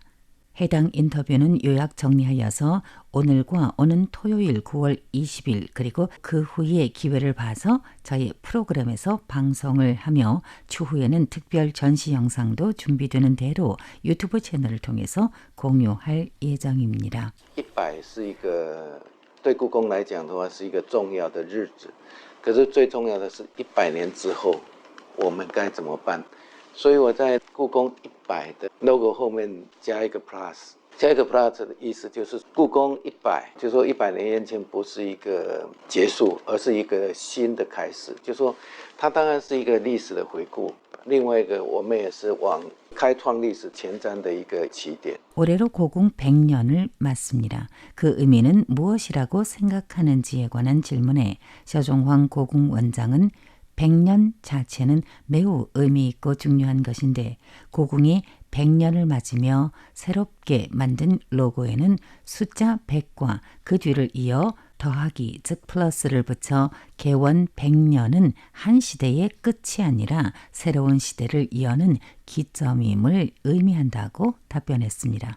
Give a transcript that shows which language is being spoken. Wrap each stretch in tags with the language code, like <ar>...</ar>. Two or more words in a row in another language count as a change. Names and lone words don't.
<ko>해당 인터뷰는 요약 정리하여서 오늘과 오는 토요일 9월 20일 그리고 그 후에 기회를 봐서 저희 프로그램에서 방송을 하며 추후에는 특별 전시 영상도 준비되는 대로 유튜브 채널을 통해서 공유할 예정입니다.</ko> <zh>100 是一个对故宫来讲的话是一个重要的日子，可是最重要的是100年之后我们该怎么办？所以我在故宫100的 logo 后面加一个 plus， 加一个 plus 的意思就是故宫100，就是说100年延庆不是一个结束，而是一个新的开始，就是说它当然是一个历史的回顾，另外一个我们也是往开创历史前瞻的一个起点。</zh> <ko>올해로 고궁 100년을 맞습니다. 그 의미는 무엇이라고 생각하는지에 관한 질문에 셔종황 고궁 원장은 100년 자체는 매우 의미 있고 중요한 것인데 고궁이 100년을 맞으며 새롭게 만든 로고에는 숫자 100과 그 뒤를 이어 더하기 즉 플러스를 붙여 개원 100년은 한 시대의 끝이 아니라 새로운 시대를 이어는 기점임을 의미한다고 답변했습니다.</ko>